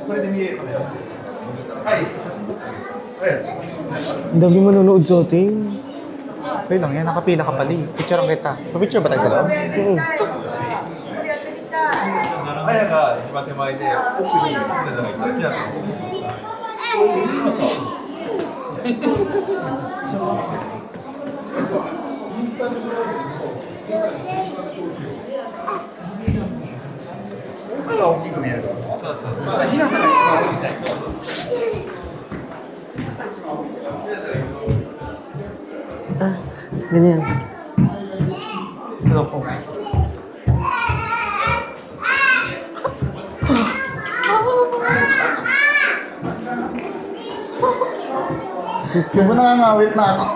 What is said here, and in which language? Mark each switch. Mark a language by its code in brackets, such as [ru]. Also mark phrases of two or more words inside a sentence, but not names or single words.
[tl] Ang dami manonood sa atin. Okay lang yan, nakapila ka pali. Picture kita. Pa-picture ba tayo sa loob? Oo. [ja] あやが一番手前で奥に船田がいたらきなこ。奥が大きく見える。そうそう。ひなたが一番大きいみたい。 [tl] Ah, ganyan. Ito po. Yung mo nangangawit na ako.